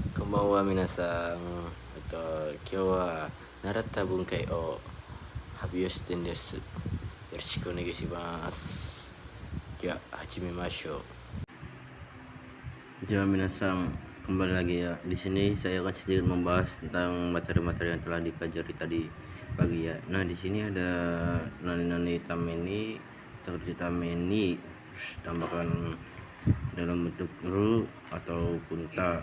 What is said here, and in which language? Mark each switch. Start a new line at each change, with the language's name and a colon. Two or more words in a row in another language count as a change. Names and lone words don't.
Japanese: こんばんは皆さん。今日は習った文化を発表してんです。よろしくお願いします。では始めましょう。
Indonesian: Jadi minasang, kembali lagi ya. Di sini saya akan sedikit membahas tentang materi-materi yang telah dipelajari tadi pagi ya. Nah, di sini ada
Japanese: 何々ために,
Indonesian: terus tameni, terus tambahkan dalam bentuk ru atau punta.